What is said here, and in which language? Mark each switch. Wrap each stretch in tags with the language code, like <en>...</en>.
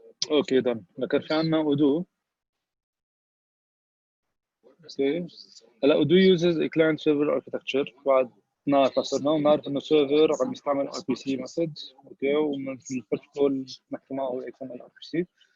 <en>Okay then.</en> <ar>لكن في عنا Odoo. اوكي هلا</ar> <en>Odoo uses a client server architecture.</en> <ar>بعد نعرف صرنا ونعرف انه سيرفر عم يستعمل ار بي سي ميثود اوكي ومن البروتوكول نحكي معه اكس ام ال ار بي سي.</ar>